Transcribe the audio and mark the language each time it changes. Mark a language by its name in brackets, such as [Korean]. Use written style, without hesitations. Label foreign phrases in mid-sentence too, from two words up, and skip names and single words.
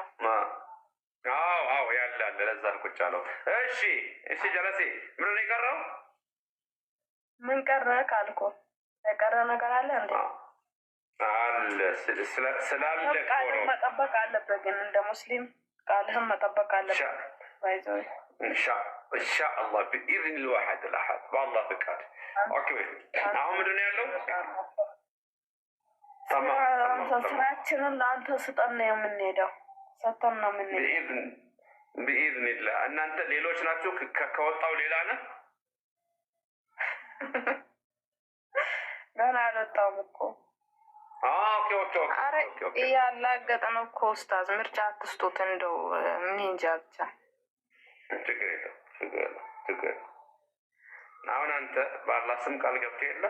[Amharic] አዎ ያለ አለ። ለዛ ልኩች አለው። እሺ ጀለሴ ምን ነው የቀረው? ምን ቀረ ካልኩ የቀረ ነገር አለ እንዴ? አለ ስላለ ቃልህን መጠበቅ አለበት። ግን እንደ ሙስሊም ቃልህን መጠበቅ አለበት። ባይዘው ኢንሻአላህ [Arabic] بإذن الواحد الأحد [Amharic] በአላህ ፍቃድ። ኦኬ አሁን ምንድን ነው ያለው? ስራችንን ለአንተ ስጠን ነው የምንሄደው። ሰጠን ነው የምንሄደው [Arabic] بإذن الله። [Amharic] እናንተ ሌሎች ናችሁ። ከወጣው ሌላ ነህ። ገና አልወጣሁም እኮ። ኦኬ እያላገጥን እኮ ኡስታዝ፣ ምርጫ አትስጡት። እንደው ምን እንጃ ብቻ ችግር የለም። አሁን አንተ በአላህ ስም ቃል ገብተህ የለ?